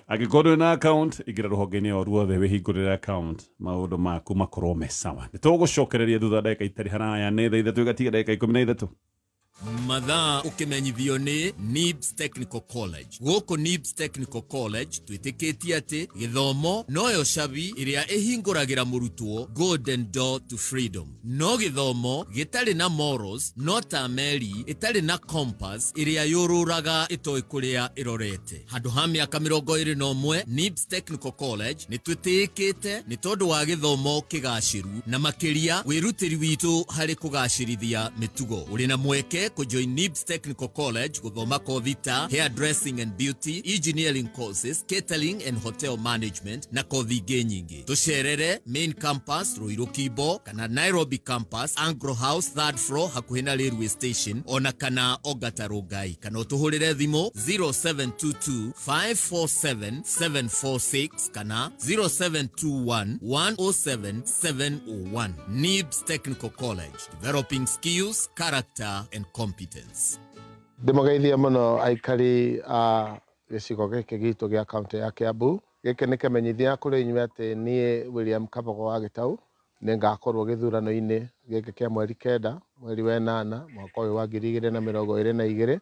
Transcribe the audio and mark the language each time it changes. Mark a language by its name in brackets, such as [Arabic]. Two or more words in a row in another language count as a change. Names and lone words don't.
[Kikuyu] Angĩkorwo na account ingĩra rũhonge-inĩ o ruothe wĩhingũrĩre account, maũndũ maku makorwo me sawa. Nĩ tũgũcokereria thutha ndagĩka itarĩ haraya nĩ thaa 3 igatiga ndagĩka 13. Mathaa ũkĩmenyithio nĩ NIBS Technical College. Gũkũ NIBS Technical College twĩtĩkĩtie atĩ gĩthomo noyo cabi ĩrĩa ĩhingũragĩra mũrutwo [English] golden door to freedom. [Kikuyu] No gĩthomo gĩtarĩ na morals, no ta meri ĩtarĩ na compass ĩrĩa yũrũraga ĩtoĩ kũrĩa ĩrorete. Handũ ha mĩaka 21 NIBS Technical College nĩ twĩtĩkĩte nĩ tondũ wa gĩthomo kĩgacĩru na makĩria wĩrutĩri witũ harĩ kũgacĩrithia mĩtugo. Ũrĩ na mweke kujoin NIBS Technical College gũthoma kothi ta [English] hairdressing and beauty, engineering courses, catering and hotel management [Kikuyu] na kothi ingĩ nyingĩ. Tũcerere [English] main campus [Kikuyu] Ruiru Kibo kana Nairobi campus Anglo House 3rd floor hakuhĩ na [English] railway station, [Kikuyu] ona kana Ongata Rongai, kana ũtũhũrĩre thimũ 0722 547 746 kana 0721 107 701. [English] NIBS Technical College, developing skills, character and competence. [Kikuyu] Ndĩmũgeithia mũno aikari a gĩcigo gĩkĩ gitũ gĩa kaunti ya Kiambu. Gĩkĩ nĩ kĩmenyithia kũrĩ inyuĩ atĩ niĩ William Kabogo wa Gĩtaũ nĩ ngakorwo gĩthurano-inĩ gĩkĩ kĩa mweri 9 mweri wa 8 mwaka ũyũ wa 2022.